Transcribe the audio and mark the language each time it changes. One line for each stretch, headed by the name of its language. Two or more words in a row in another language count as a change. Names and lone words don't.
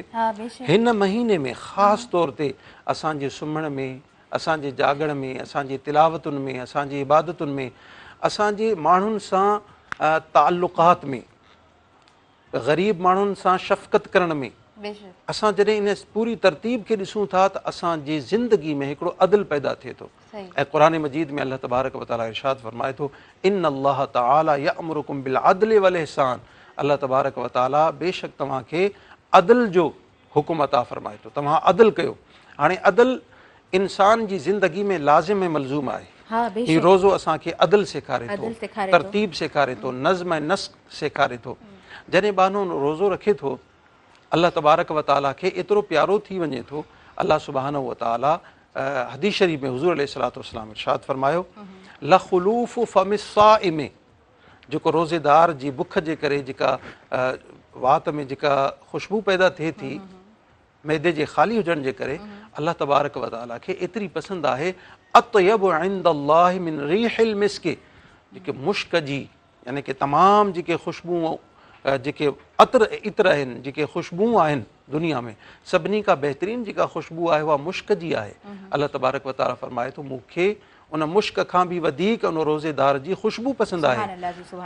Sindhi: हिन महीने में ख़ासि तौर ते असांजे सुम्हण में, असांजे जागण में, असांजे तिलावतुनि में, असांजी इबादतुनि में, असांजे माण्हुनि सां ताल्लुक़ात में, ग़रीब माण्हुनि सां शफ़क़त करण में, असां जॾहिं इन पूरी तरतीब खे ॾिसूं था त असांजी ज़िंदगी में हिकिड़ो अदल पैदा थिए थो। ऐं क़ुरान मजीद में अल्लाह तबारक व तआला इरशाद फ़रमाए थो
Arabic: إن الله تعالى يأمركم بالعدل والإحسان.
Sindhi: अल्लाह तबारक व तआला बेशक तव्हांखे अदल जो हुकुम अता फ़रमाए थो, तव्हां अदल कयो। हाणे अदल इंसान जी ज़िंदगी में लाज़िम ऐं मलज़ूम आहे। हा हीउ बेशक रोज़ो असांखे अदल सेखारे थो, अदल सेखारे थो। तरतीब सेखारे थो, नज़्म ऐं नस्क सेखारे थो। जॾहिं बानो रोज़ो रखे थो, अल्लाह तबारक व ताला खे एतिरो प्यारो थी वञे थो, अल्लाह सुब्हानहु व ताला हदीस शरीफ़ में हुज़ूर
Arabic: عليه الصلاة والسلام
Sindhi: इरशाद फ़रमायो,
Arabic: لخلوف فم الصائم,
Sindhi: जेको रोज़ेदार जी बुख जे करे जेका वात में जेका ख़ुशबू पैदा थिए थी मैदे जे ख़ाली हुजण जे करे, अल्लाह तबारक व ताला खे एतिरी पसंदि आहे,
Arabic: أطيب عند الله من ريح المسك,
Sindhi: जेके मुश्क जी यानी कि तमामु जेके ख़ुशबू जेके इत्र आहिनि, जेके ख़ुशबू आहिनि दुनिया में, सभिनी खां बहितरीनु जेका ख़ुशबू आहे उहा मुश्क जी आहे। अल्लाह तबारक व ताला फ़रमाए थो, मूंखे उन मुश्क खां बि वधीक उन रोज़ेदार जी ख़ुशबू पसंदि आहे।